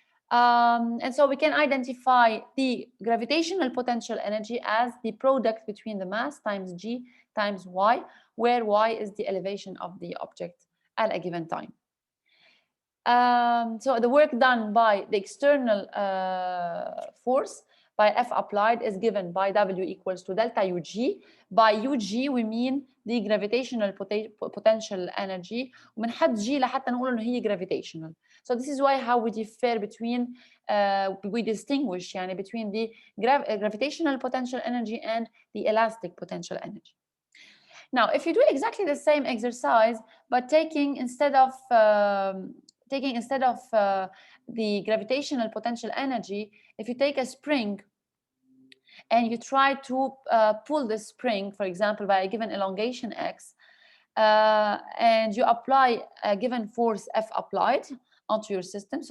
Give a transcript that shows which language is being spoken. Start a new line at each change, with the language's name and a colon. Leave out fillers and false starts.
English: And so we can identify the gravitational potential energy as the product between the mass times g times y, where y is the elevation of the object at a given time. So the work done by the external force by F applied is given by W equals to delta UG. By UG we mean the gravitational potential energy.
Arabic: ومنحط G لحتى نقول إنه هي gravitational.
English: So this is why how we differ between, we distinguish
Arabic: يعني
English: between the gravitational potential energy and the elastic potential energy. Now, if you do exactly the same exercise, but taking instead of the gravitational potential energy, if you take a spring and you try to pull the spring, for example, by a given elongation x, and you apply a given force F applied onto your system.